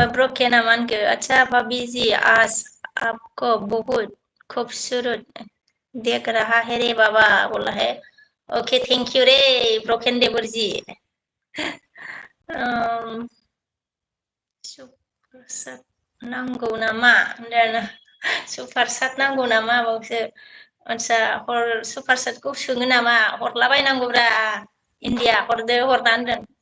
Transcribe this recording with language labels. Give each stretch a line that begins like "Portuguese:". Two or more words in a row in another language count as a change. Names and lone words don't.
Bodo: ब्रकेना मा होनखो
Hindi: अच्छा भाभी जी आज आपको बहुत खूबसूरत देख रहा है रे बाबा बोला है ओके
English: thank you
Hindi: रे ब्रकेन देवर जी
Bodo: सुपारसाट नांगौ नामा होनदों आरोना सुपारसाट नांगौ नामा बावसो आदसा सुपारसाटखौ सोङो नामा हरलाबायनांगौब्रा इन्डिया हरदो हरना होनदों